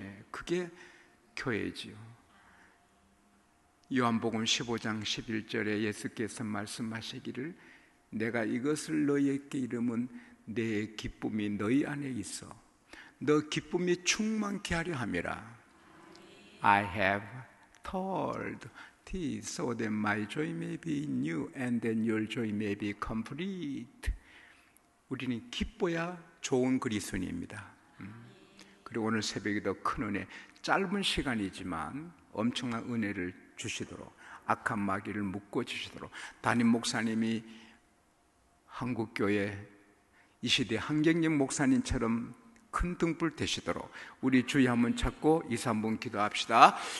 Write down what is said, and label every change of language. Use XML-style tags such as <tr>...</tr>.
<ko>그게 교회지요. 요한복음 15장 11절에 예수께서 말씀하시기를, 내가 이것을 너희에게 이름은 내 기쁨이 너희 안에 있어 너 기쁨이 충만케 하려 함이라.</ko> <en>I have told thee so that my joy may be in you and that your joy may be complete.</en> <ko>우리는 기뻐야 좋은 그리스도인입니다. 그리고 오늘 새벽에도 큰 은혜, 짧은 시간이지만 엄청난 은혜를 주시도록, 악한 마귀를 묶어주시도록, 담임 목사님이 한국교회 이 시대 한경영 목사님처럼 큰 등불 되시도록 우리 주여 한번 찾고 2, 3분 기도합시다.</ko>